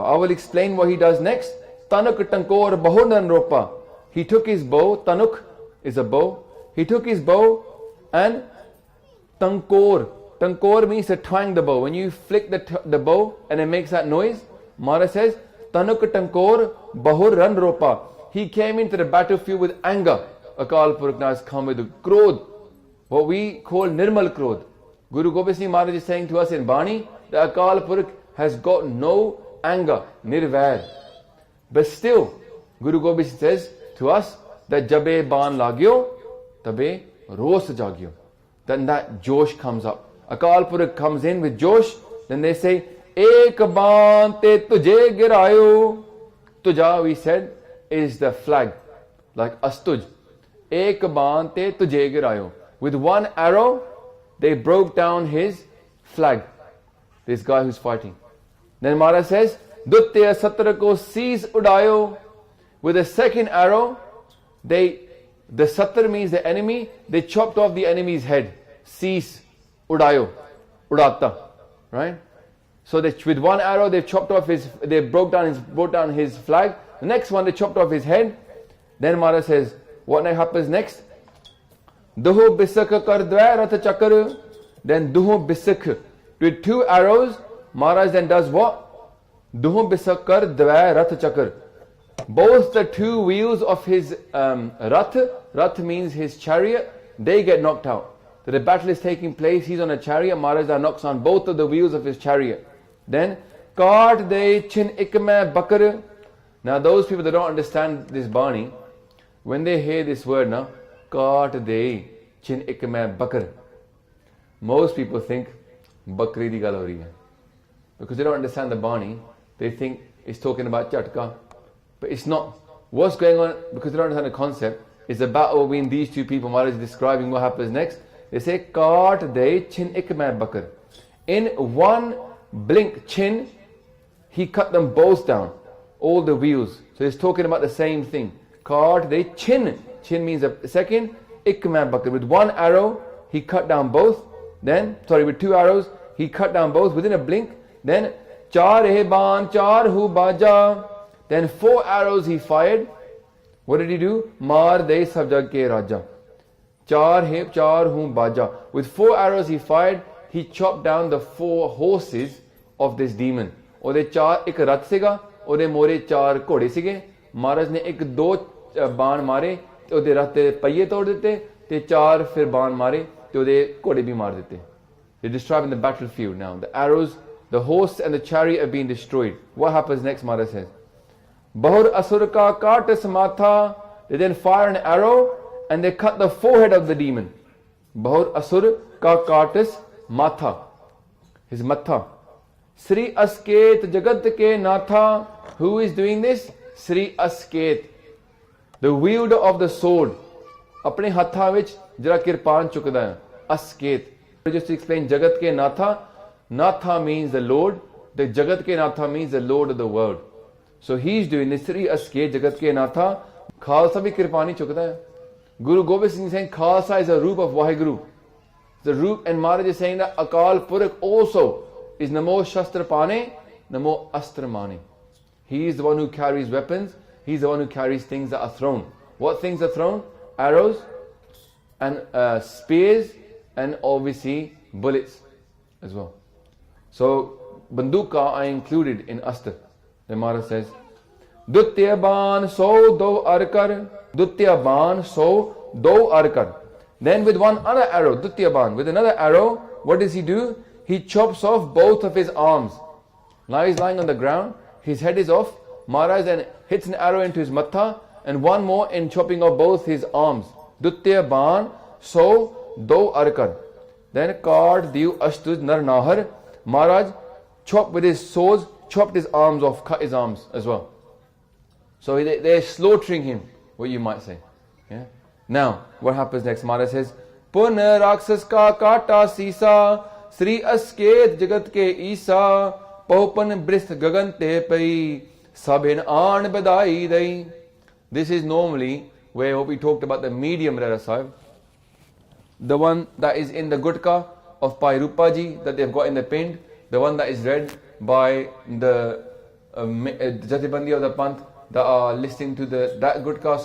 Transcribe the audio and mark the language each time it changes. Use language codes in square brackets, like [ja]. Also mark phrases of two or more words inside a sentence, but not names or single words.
[en] I will explain what he does next. [bra] तनुक तंकोर बहुनन रोपा. [en] He took his bow, tanuk is a bow. He took his bow and tankor. Tankor means to twang the bow. When you flick the bow and it makes that noise, Maharaj says, [bra] तनुक तंकोर बहुर रन रोपा. [en] He came into the battlefield with anger. Akal Purakh has come with krodh, what we call [pa] ਨਿਰਮਲ ਕ੍ਰੋਧ. [en] Guru Gobind Singh Maharaj is saying to us in Bani that Akal Purakh has got no anger, nirvair. But still, Guru Gobind says to us that [bra] जबै बान लग्यो, तबै रोस जग्यो. [en] Then that Josh comes up. Akal Purakh comes in with Josh, then they say, [bra] एक बान ते तुझे गिरायो. [en] Tuja, we said, is the flag, like astuj. [bra] एक बान ते तुझे गिरायो. [en] With one arrow, they broke down his flag. This guy who's fighting. Then Maharaj says, [bra] दुत्य सत्र को सीस उडायो. [en] With a second arrow, the Sattar means the enemy, they chopped off the enemy's head. [bra] सीस उडायो. उडता. Right? [en] So with one arrow, they chopped off they broke down his flag. The next one, they chopped off his head. Then Maharaj says, what happens next? [bra] दुहु बिसख कर द्वै रथ चकर. Then दुहु बिसख. [en] With two arrows, Maharaj then does what? [bra] दुहु बिसख कर द्वै रथ चकर. [en] Both the two wheels of his rath means his chariot, they get knocked out. So the battle is taking place, he's on a chariot, Maharaj knocks on both of the wheels of his chariot. Then, [bra] काट दे छिन इकमे बकर. [en] Now those people that don't understand this Bani, when they hear this word now, [bra] काट दे छिन इकमे बकर, [en] most people think [pa] ਬੱਕਰੀ ਦੀ ਗੱਲ ਹੋ ਰਹੀ ਹੈ. [en] Because they don't understand the Bani, they think it's talking about Chatka. But it's not. What's going on, because they don't understand the concept, is the battle between these two people. Maharaj is describing what happens next. They say, [bra] काट दे छिन इकमे बकर. [en] In one blink, chin, he cut them both down. All the wheels. So he's talking about the same thing. [bra] काट दे छिन. [en] Chin means a second. [bra] इकमे बकर. [en] With one arrow, he cut down both. With two arrows, he cut down both within a blink. [bra] Then, चार हे बान, चार हू बाजा. [en] Then 4 arrows he fired. What did he do? [bra] मार दे सब जग के राजा. चार हू बाजा. [en] With 4 arrows he fired, he chopped down the 4 horses of this demon. [pa] ਓਦੇ ਚਾਰ ਏਕ ਰਥ ਸੀਗਾ, ਓਦੇ ਮੋਰੇ 4 ਘੋੜੇ ਸੀਗੇ. ਮਹਾਰਾਜ ਨੇ ਏਕ 2 ਬਾਣ ਮਾਰੇ, ਤੇ ਓਦੇ ਰਥ ਦੇ ਪਹੀਏ ਤੋੜ ਦੇਤੇ, ਤੇ 4 ਫਿਰ ਬਾਣ ਮਾਰੇ, ਤੇ ਓਦੇ ਘੋੜੇ ਭੀ ਮਾਰ ਦੇਤੇ. [en] They're describing the battlefield now. The arrows, the horse and the chariot are being destroyed. What happens next? [bra] Maharaj says, बहुर असुर का कटिस माथा. [en] They then fire an arrow and they cut the forehead of the demon. [bra] बहुर असुर का कटिस माथा. [en] His matha. [bra] श्री असकेत जगत के नाथा. [en] Who is doing this? Sri Asket, the wielder of the sword. [pa] ਆਪਣੇ ਹੱਥਾ ਵਿਚ ਜਰਾ ਕਿਰਪਾਨ ਚੁੱਕਦਾ ਹੈ. [en] Asket. Just to explain [bra] जगत के नाथा. [en] Natha means the Lord. The [bra] जगत के नाथा [en] means the Lord of the world. So he's doing this. [bra] श्री असके जगत के नाथा. [pa] ਖਾਲਸਾ ਭੀ ਕਿਰਪਾਨੀ ਚੁੱਕਦਾ ਹੈ. [en] Guru Gobind Singh is saying Khalsa is a roop of Vaheguru. The roop, and Maharaj is saying that Akal Purakh also is [bra] नमो शस्त्र पाणे, नमो अस्त्र माने. [en] He is the one who carries weapons. He's the one who carries things that are thrown. What things are thrown? Arrows and spears and obviously bullets as well. So Banduka are included in Astra. Then Maharaj says, [bra] दुत्य बान सो दो अरकर. दुत्य बान सो दो अरकर. [en] Then with one other arrow, [bra] दुत्य बान, [en] with another arrow, what does he do? He chops off both of his arms. Now he's lying on the ground, his head is off. Maharaj then hits an arrow into his matha and one more in chopping off both his arms. [bra] दुत्य बान सो दो अरकर. [en] Then [bra] कर्द दिउ अस्तुज नर नहर. [en] Maharaj chopped with his swords, chopped his arms off, cut his arms as well. So they're slaughtering him, what you might say. Yeah. Now, what happens next? Maharaj says, [bra] पुन राकस का काटा सीसा, श्री असकेत जगत के ईसा, पउपन ब्रिसट गगंते पै, सबिन अन बदाई दै. [en] This is normally where we talked about the medium Rara Sahib, the one that is in the Gutka of Bhai Rupaji that they've got in the pind, the one that is read by the Jathibandi of the Panth that are listening to that Gutka.